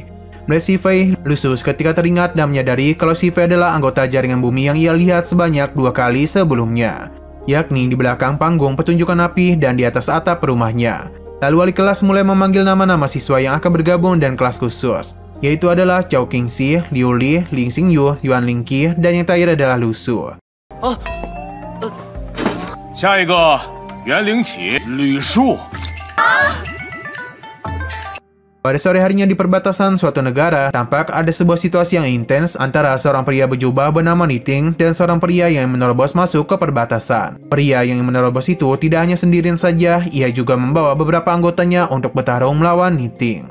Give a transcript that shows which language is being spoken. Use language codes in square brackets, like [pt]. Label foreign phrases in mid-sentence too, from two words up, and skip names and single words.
[id] Melihat Xifei, Lusu ketika teringat dan menyadari kalau Xifei adalah anggota jaringan bumi yang ia lihat sebanyak 2 kali sebelumnya, yakni di belakang panggung pertunjukan api dan di atas atap rumahnya. Lalu wali kelas mulai memanggil nama-nama siswa yang akan bergabung dan kelas khusus, yaitu adalah Chao Qingxi, Liu Li, Ling Xingyu, Yuan Lingqi, dan yang terakhir adalah Lusu. [zh] 下一个袁灵启、吕树。 [id] Pada sore harinya di perbatasan suatu negara, tampak ada sebuah situasi yang intens antara seorang pria berjubah bernama Niting dan seorang pria yang menerobos masuk ke perbatasan. Pria yang menerobos itu tidak hanya sendirian saja, ia juga membawa beberapa anggotanya untuk bertarung melawan Niting.